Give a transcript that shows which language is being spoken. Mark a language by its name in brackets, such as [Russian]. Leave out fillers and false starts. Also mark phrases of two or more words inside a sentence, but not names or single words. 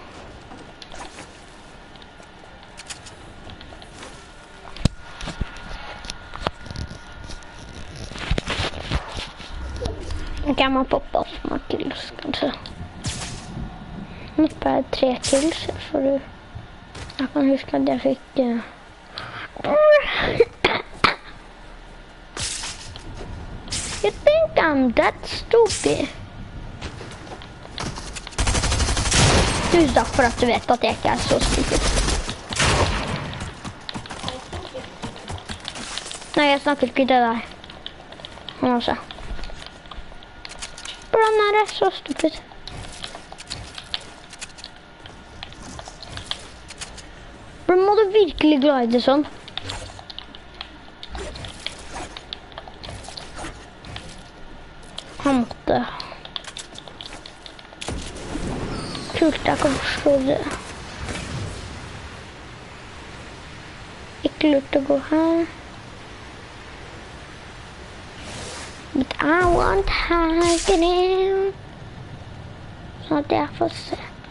[Norwegian] Ok, jeg må poppe opp med kills, kanskje. Nå er det 3 kills, for jeg kan huske at jeg fikk... [English] You think I'm that stupid? [Norwegian] Tusen takk for at du vet at jeg ikke er så stupid. Nei, jeg snakker ikke til deg. Men også. Hvordan er det så stupid? Hvordan må du virkelig glide sånn? Han måtte. Kult, jeg kan forstå det. Ikke lurt å gå her. [English] But I want hacking in. [Norwegian] Sånn at jeg får se.